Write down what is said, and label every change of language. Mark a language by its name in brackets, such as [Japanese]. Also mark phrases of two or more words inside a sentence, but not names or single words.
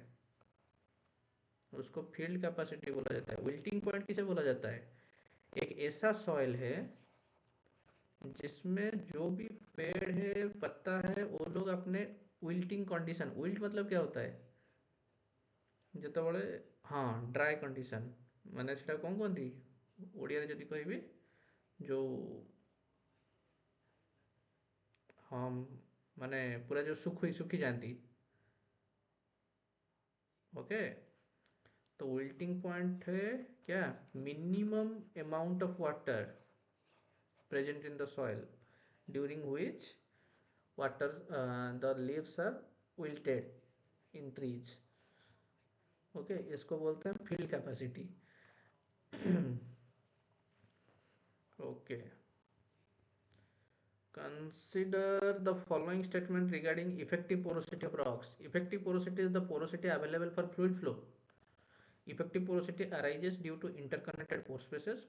[Hindi] उसको [English] field capacity [Hindi] बोला जाता है। [English] wilting point [Hindi] किसे बोला जाता है, एक ऐसा सॉइल है जिसमें जो भी पेड़ है पत्ता है वो लोग अपने [English] wilting condition, [Hindi] विल्ट मतलब क्या होता है ଯେତେବେଳେ, हाँ [English] dry condition, [Odia] ମାନେ ସେଟା କ'ଣ କୁହନ୍ତି ଓଡ଼ିଆରେ ଯଦି କହିବି, ଯେଉଁ [Hindi] हम माने पूरा जो सुखी जाती। ओके, तो विल्टिंग पॉइंट है क्या, [English] minimum amount of water present in the soil during which water the leaves are wilted in trees। [Hindi] ओके, इसको बोलते हैं [English] field capacity. ओके, consider the following statement regarding effective porosity of rocks। Effective porosity is the porosity available for fluid flow। Effective porosity arises due to interconnected pore spaces।